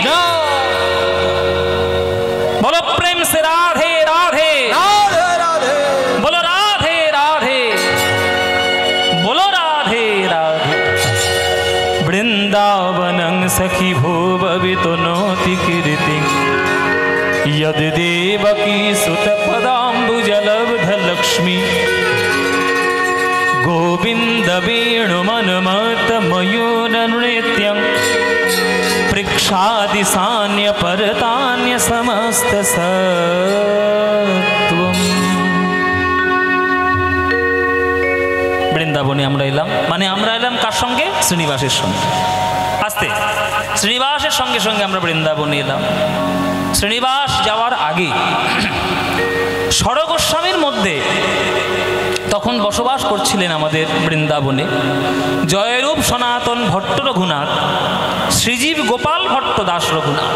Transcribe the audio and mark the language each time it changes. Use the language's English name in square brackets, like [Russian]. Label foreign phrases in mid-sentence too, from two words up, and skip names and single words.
[Bangla] বলো প্রেম সে রাধে রাধে, রাধে রাধে, বলো রাধে রাধে, বলো রাধে রাধে। [Sanskrit] বৃন্দাবনং সখী ভুববিতনोति कीर्तिं यद देवकी सुत पदाम्बुजलब्ध लक्ष्मी गोविंद वेणुमनुमत मयूर नृत्यं पृक्षादि सान्य परतान्य समस्त सत्वम। [Bangla] বৃন্দাবনে আমরা এলাম, মানে আমরা এলাম কার সঙ্গে? শ্রীনিবাসের সঙ্গে। আস্তে, শ্রীনিবাসের সঙ্গে সঙ্গে আমরা বৃন্দাবনে এলাম। শ্রীনিবাস যাওয়ার আগে ষড় গোস্বামীর মধ্যে তখন বসবাস করছিলেন আমাদের বৃন্দাবনে জয়রূপ সনাতন ভট্ট রঘুনাথ, শ্রীজীব গোপাল ভট্ট দাস রঘুনাথ।